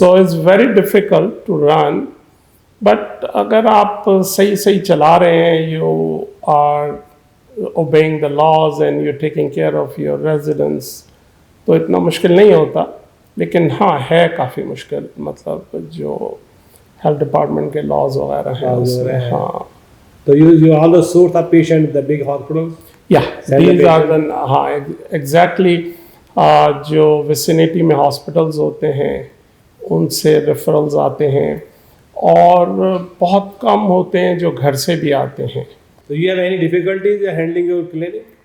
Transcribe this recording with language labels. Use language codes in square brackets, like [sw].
[en] So it's very difficult to run, but [hi] अगर आप सही चला रहे हैं, [en] you are obeying the laws and you're taking care of your residents, [hi] तो इतना मुश्किल नहीं होता. लेकिन हाँ है काफ़ी मुश्किल, मतलब जो हेल्थ डिपार्टमेंट के लॉज वगैरह हैं उसमें. हाँ, [en] तो you all the source of patient the big hospitals? Yeah, these are the, [hi] हाँ exactly, जो विसिनिटी में हॉस्पिटल्स होते हैं उनसे रेफरल्स आते हैं और बहुत कम होते हैं जो घर से भी आते हैं. [en] So you have any difficulties handling your clinic?